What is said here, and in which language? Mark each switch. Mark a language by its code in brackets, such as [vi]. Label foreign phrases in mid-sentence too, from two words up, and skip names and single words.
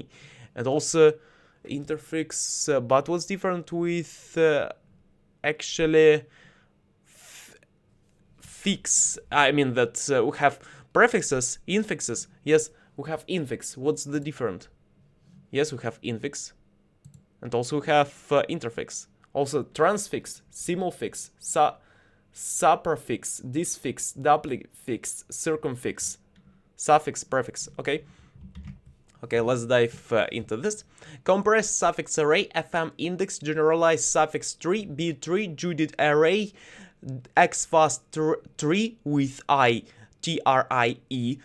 [en] And also interfix, but what's different with actually fix? I mean that we have prefixes, infixes. Yes, we have infix. What's the different? Yes, we have infix, and also we have interfix. Also transfix, simulfix, suprafix, disfix, duplifix, circumfix, suffix, prefix. Okay. Okay, let's dive into this. Compressed suffix array, FM index, generalized suffix tree, B tree, Judith array, X fast tree with I, TRIE,